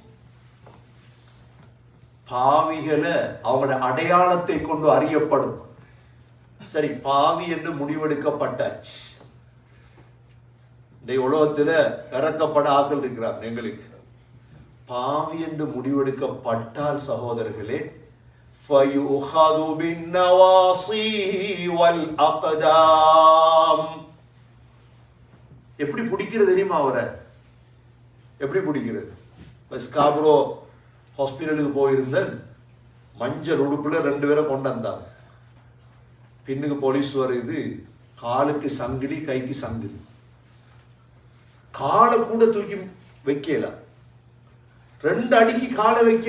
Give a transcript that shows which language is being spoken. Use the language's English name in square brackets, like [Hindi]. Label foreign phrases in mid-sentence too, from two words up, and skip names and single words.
[Tamil] பாவிகளை அவங்களோட அடையாளத்தை கொண்டு அறியப்படும். சரி, பாவி என்று முடிவெடுக்கப்பட்டாச்சு. இந்த உலகத்துல இறக்கப்பட ஆட்கள் இருக்கிறாங்க. எங்களுக்கு பாவி என்று முடிவெடுக்கப்பட்டால் சகோதரர்களே, [Arabic] فَيُؤْخَذُ بِالنَّوَاصِي وَالْأَقْدَامِ. [Tamil] எப்படி பிடிக்கிறது தெரியுமா? அவரை எப்படி பிடிக்கிறது? ஸ்காப்ரோ ஹாஸ்பிட்டலுக்கு போயிருந்த மஞ்சள் உடுப்புல 2 பேரை கொண்டு வந்தாங்க. பின்னுக்கு போலீஸ் வருது, காலுக்கு சங்கிலி, கைக்கு சங்கிலி, காலை கூட தூக்கி வைக்கல, 2 அடிக்கு காலை வைக்கல.